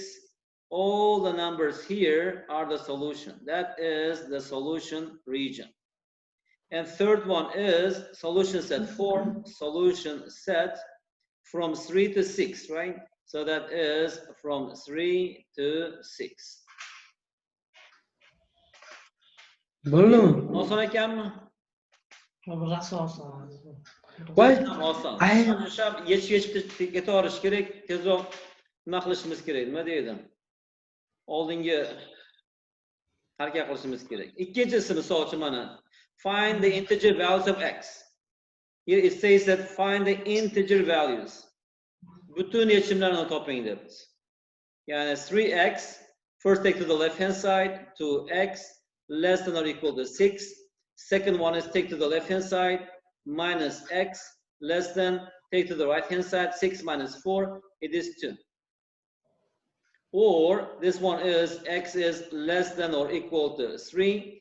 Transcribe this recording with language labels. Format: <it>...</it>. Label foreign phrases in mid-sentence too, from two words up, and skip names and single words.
<en>All the numbers here are the solution. That is the solution region. And third one is solution set 4, solution set from 3 to 6, right? So that is from 3 to 6.</en> <uz>Oson ekanmi? Voy, yechib ketaverish kerak, tezroq nima qilishimiz kerak, nima deydi? Oldingi harakat qilishimiz kerak. Ikkinchisi misol uchun mana</uz> <en>find the integer values of x. Here it says that find the integer values.</en> <uz>Butun yechimlarni toping debmiz.</uz> <en>Ya'ni 3x, first take to the left hand side, 2x less than or equal to 6. Second one is take to the left hand side, minus x less than, take to the right hand side, 6 minus 4, it is 2. Or this one is x is less than or equal to 3.</en>